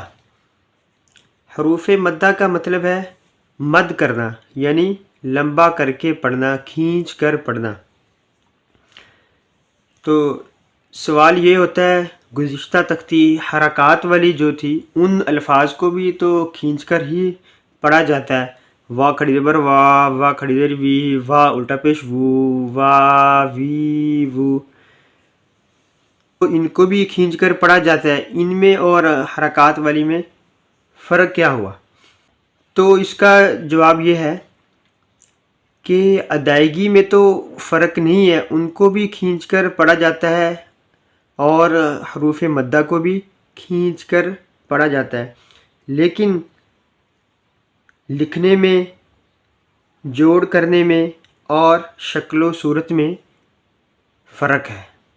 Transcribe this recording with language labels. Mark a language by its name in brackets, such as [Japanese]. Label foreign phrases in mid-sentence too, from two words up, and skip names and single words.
[Urdu] حروف مدہ کا مطلب ہے مد کرنا، یعنی لمبا کر کے پڑھنا، کھینچ کر پڑھنا۔ تو سوال یہ ہوتا ہے، گزشتہ تختی حرکات والی جو تھی ان الفاظ کو بھی تو کھینچ کر ہی پڑھا جاتا ہے۔ وا کھڑی زبر وا، وا کھڑی زبر وی، وا الٹا پیش وو، وا وی وو، تو ان کو بھی کھینچ کر پڑھا جاتا ہے۔ ان میں اور حرکات والی میں فرق کیا ہوا؟ تو اس کا جواب یہ ہے کہ ادائیگی میں تو فرق نہیں ہے، ان کو بھی کھینچ کر پڑھا جاتا ہے اور حروف مدہ کو بھی کھینچ کر پڑھا جاتا ہے، لیکن لکھنے میں، جوڑ کرنے میں اور شکل و صورت میں فرق ہے۔